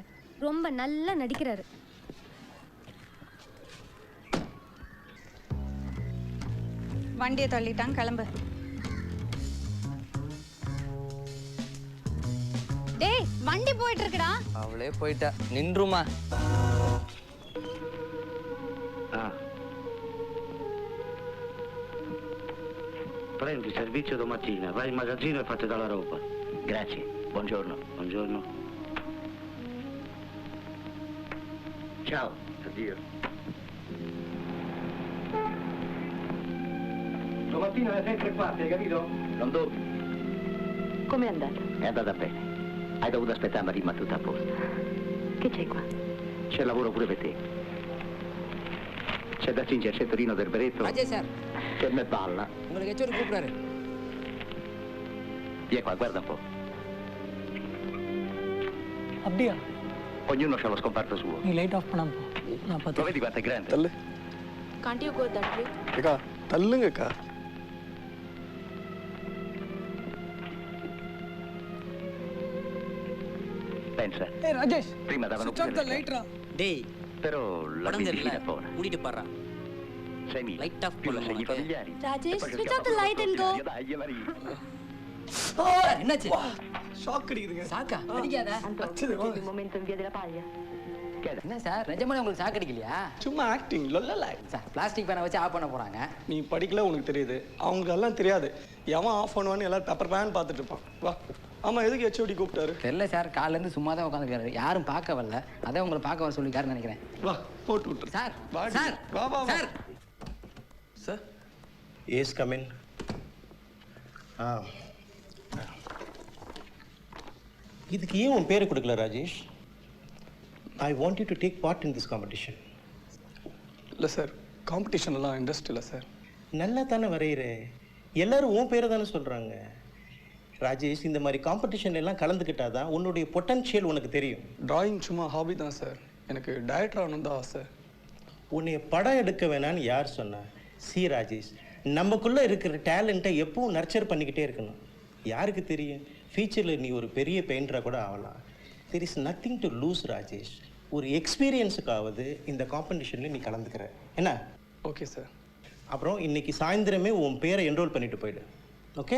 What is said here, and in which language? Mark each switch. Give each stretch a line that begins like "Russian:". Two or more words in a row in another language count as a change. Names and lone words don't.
Tamil: ரொம்ப நல்லா நடிக்கிறாரு. வண்டியை தள்ளிட்டான், கிளம்பு. டேய் வண்டி போயிட்டு இருக்குடா. அவளே போயிட்டா. நின்றுமா.
Italian: Prendi servizio domattina, vai in magazzino e fate dalla roba. Grazie, buongiorno. Buongiorno. Ciao, addio. Domattina alle 6:15, hai capito? Non dormi. Com'è andata? È andata bene. Hai dovuto aspettare, ma rimane tutto a posto. Che c'è qua? C'è lavoro pure per te. C'è da cingersi il Torino del Beretto. Rajesh sir. Che me balla.
Tamil: உங்களுக்கு ஹெச்ஓடி கூப்பிடுறாரு.
Italian: Vieni qua, guarda un po'.
Tamil: அப்படியா?
Italian: Ognuno ha lo scomparto suo.
Tamil: நீ லைட் ஆஃப் பண்ணாம போ. நான்
Italian: Lo
Tamil: பார்த்து.
Italian: vedi quanto è grande?
Tamil: தள்ளு.
English: Can't you go that way?
Tamil: அக்கா தள்ளுங்கக்கா.
Italian: Pensa.
Tamil: ஏய் ராஜேஷ்.
Italian: Prima davano
English: Switch off the light ரா.
Tamil: டேய்
Italian: Però la
Tamil: படம் தெரியல.
Italian: benzina è buona.
Tamil: மூடிட்டு பாறா. 6.000.
English: Light off
Italian: Più
Tamil: பண்ணு
Italian: segni
Tamil: உனக்கு.
Italian: familiari. Rajesh, E poi
English: switch
Italian: schiaffo
English: off the light and go.
Italian: Dai, Maria.
Tamil: என்னாச்சு? ஷாக் அடிக்குதுங்க. சாக்கா? அடிக்காத.
Italian: Un momento in via della paglia.
Tamil: என்ன சார் நிஜமாலே உங்களுக்கு சாக்கு அடிக்கலையா? சும்மா ஆக்டிங் லொல்லல. சார் பிளாஸ்டிக் பேனை வச்சு ஆஃப் பண்ண போறாங்க. நீ படிக்கல உனக்கு தெரியுது. அவங்களுக்கு எல்லாம் தெரியாது. எவன் ஆஃப் பண்ணுவான்னு எல்லாரும் பேப்பர் பேன் பார்த்துட்டு இருப்பான். வா. ஆமா எதுக்கு ஹெச்ஓடி கூப்பிட்டாரு? தெரியல சார் காலைல இருந்து சும்மா தான் உட்காந்துருக்காரு. யாரும் பார்க்க வரல. அதான் உங்களை பார்க்க வர சொல்லிருக்காருன்னு நினைக்கிறேன். வா போட்டு விட்டுரு. சார் வாடி. சார் வா வா வா. சார்
English: Sir yes come in.
Tamil: இதுக்கு ஏன் உன் பேரை கொடுக்கல ராஜேஷ்?
English: I want you to take part in this competition.
Tamil: இல்லை சார் காம்படிஷன்லாம் இன்ட்ரெஸ்ட் இல்லை சார். நல்லா தானே வரைகிற, எல்லாரும் உன் பேரை தானே சொல்கிறாங்க. ராஜேஷ் இந்த மாதிரி காம்படிஷன் எல்லாம் கலந்துக்கிட்டாதான் உன்னுடைய பொட்டன்ஷியல் உனக்கு தெரியும். டிராயிங் சும்மா ஹாபி தான் சார். எனக்கு டைரக்டர் ஆகணும் தான் ஆசை. உன்னை படம் எடுக்க வேணான்னு யார் சொன்னா? சி ராஜேஷ், நமக்குள்ளே இருக்கிற டேலண்ட்டை எப்பவும் நர்ச்சர் பண்ணிக்கிட்டே இருக்கணும். யாருக்கு தெரியும், ஃபியூச்சரில் நீ ஒரு பெரிய பெயிண்டராக கூட ஆகலாம்.
English: There is nothing to lose Rajesh.
Tamil: ஒரு எக்ஸ்பீரியன்ஸுக்காவது இந்த காம்படிஷனில் நீ கலந்துக்கிற என்ன?
English: OK sir.
Tamil: அப்புறம் இன்னைக்கு சாயந்தரமே உன் பேரை என்ரோல் பண்ணிட்டு போயிடு. ஓகே?